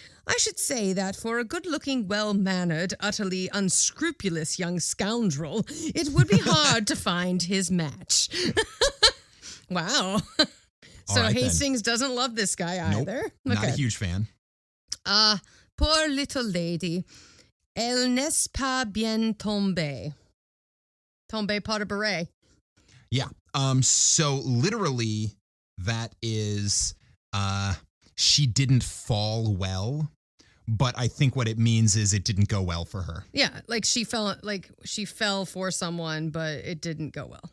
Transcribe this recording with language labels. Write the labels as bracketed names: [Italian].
[English] I should say that for a good-looking, well-mannered, utterly unscrupulous young scoundrel, it would be hard to find his match. Wow. So right, Hastings doesn't love this guy either? Nope, not a huge fan. Poor little lady. [French] Elle n'est pas bien tombée. Tombée par beret. [English] Yeah. So literally, that is, she didn't fall well, but I think what it means is it didn't go well for her. Yeah, like she fell for someone, but it didn't go well.